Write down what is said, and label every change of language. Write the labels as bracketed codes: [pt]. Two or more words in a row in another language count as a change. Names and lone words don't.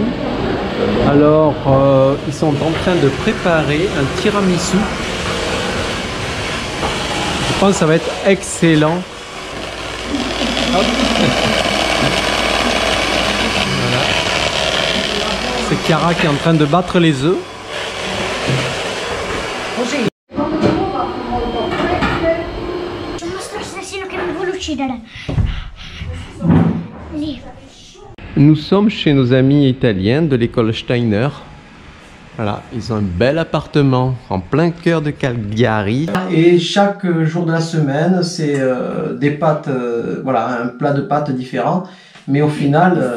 [fr] Alors ils sont en train de préparer un tiramisu. Je pense que ça va être excellent. Hop. Voilà. c'est Chiara qui est en train de battre les œufs. [it] C'è un mostro assassino che mi vuole uccidere. Lì. [fr] Nous sommes chez nos amis italiens de l'école Steiner. Voilà, ils ont un bel appartement en plein cœur de Cagliari. Et chaque jour de la semaine, c'est des pâtes, voilà, un plat de pâtes différent. Mais au final...